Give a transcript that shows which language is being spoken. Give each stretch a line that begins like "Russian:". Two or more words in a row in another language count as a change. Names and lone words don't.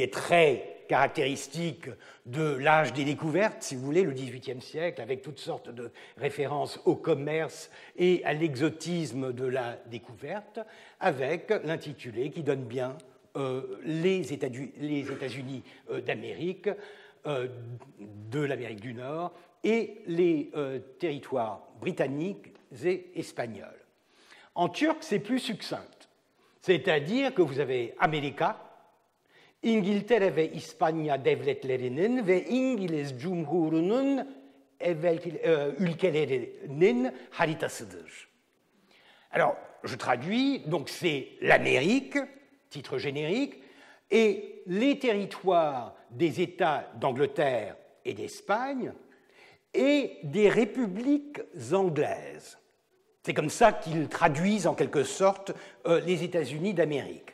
French: est très caractéristique de l'âge des découvertes, si vous voulez, le XVIIIe siècle, avec toutes sortes de références au commerce et à l'exotisme de la découverte, avec l'intitulé qui donne bien les États-Unis d'Amérique, de l'Amérique du Nord et les territoires britanniques et espagnols. En turc, c'est plus succinct, c'est-à-dire que vous avez
Turkish: Amerika, İngiltere ve İspanya devletlerinin ve İngiliz Cumhur'unun ülkelerinin haritasıdır.
French: Alors, je traduis, donc c'est l'Amérique, titre générique, et les territoires des États d'Angleterre et d'Espagne et des républiques anglaises. C'est comme ça qu'ils traduisent en quelque sorte les États-Unis d'Amérique.